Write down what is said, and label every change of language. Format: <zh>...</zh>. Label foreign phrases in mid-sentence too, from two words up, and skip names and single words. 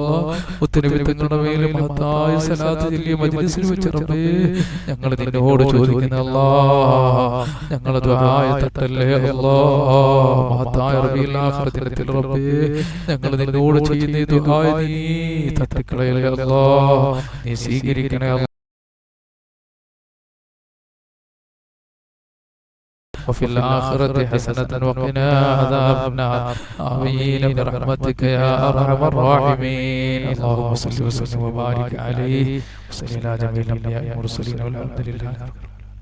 <ml>മുത്തനബിയുടെ മേലും മഹത്തായ സലാത്ത് ചൊല്ലിയ മജ്‌ലിസിൽ വെച്ച് റബ്ബേ ഞങ്ങൾ നിന്നോട് ചോദിക്കുന്ന അല്ലാ, ഞങ്ങളെ ദുആയ തട്ടല്ലേ അല്ലാ. മഹത്തായ റബീഉൽ ആഖിർ ദിനത്തിൽ റബ്ബേ ഞങ്ങൾ നിന്നോട് ചെയ്യുന്ന ദുആ നീ തട്ടിക്കളയല്ലേ അല്ലാ. നീ സ്വീകരിക്കണേ അല്ലാ.</ml> <ar>وفي الآخرة حسنة وقنا عذاب النار آمين برحمتك يا أرحم الراحمين. اللهم صل وسلم وبارك عليه وصل على جميع الأنبياء والمرسلين والحمد لله.</ar>